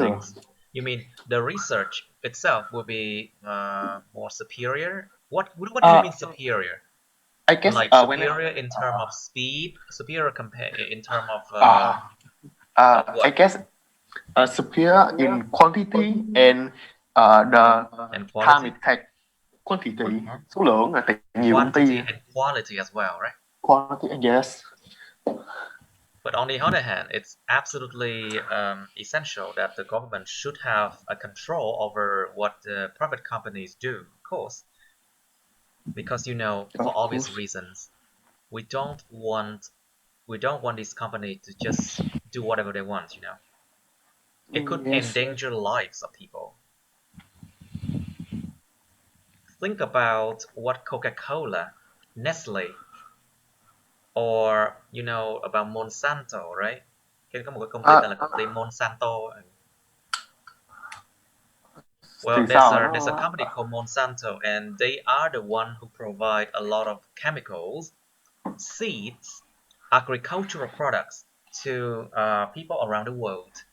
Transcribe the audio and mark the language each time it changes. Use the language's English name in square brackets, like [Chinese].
[English] fundings. You mean the research itself will be more superior? What do you mean superior? I guess Like superior in terms of speed, superior in terms of I guess superior in quantity and the and time quality. it takes. Quantity, [Vietnamese] số lượng là nhiều công ty. [English] Quantity and quality as well, right? Quality, yes. But on the other hand, it's absolutely essential that the government should have a control over what the private companies do, of course, because for obvious reasons, we don't want this company to just do whatever they want. It could endanger lives of people. Think about what Coca-Cola, Nestle, or about Monsanto, right? [Vietnamese] Có một cái công ty tên là công ty Monsanto. [English] Well, there's a company called Monsanto, and they are the one who provide a lot of chemicals, seeds, agricultural products to people around the world.